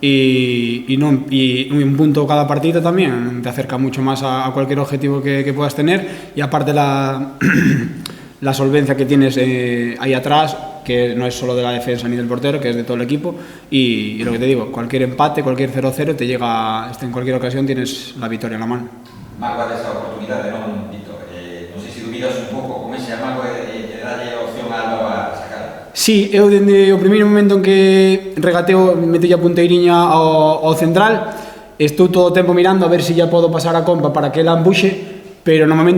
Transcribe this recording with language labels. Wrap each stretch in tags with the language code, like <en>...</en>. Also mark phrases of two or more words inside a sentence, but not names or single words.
<es>Y un punto cada partido también te acerca mucho más a cualquier objetivo que puedas tener. Y aparte la solvencia que tienes ahí atrás, que no es solo de la defensa ni del portero, que es de todo el equipo. Y lo que te digo, cualquier empate, cualquier 0-0 te llega, en cualquier ocasión tienes la victoria en la mano.</es> <gl>Marco desa oportunidade, non, Víctor? Non sei se dubidas un pouco con ese amago de darlle opción a Alba a sacar. Sí, eu dende o primeiro momento en que regateo, metelle a punteiriña ao central, estou todo o tempo mirando a ver se ya podo pasar a compa para que ela embuxe, pero no momento</gl>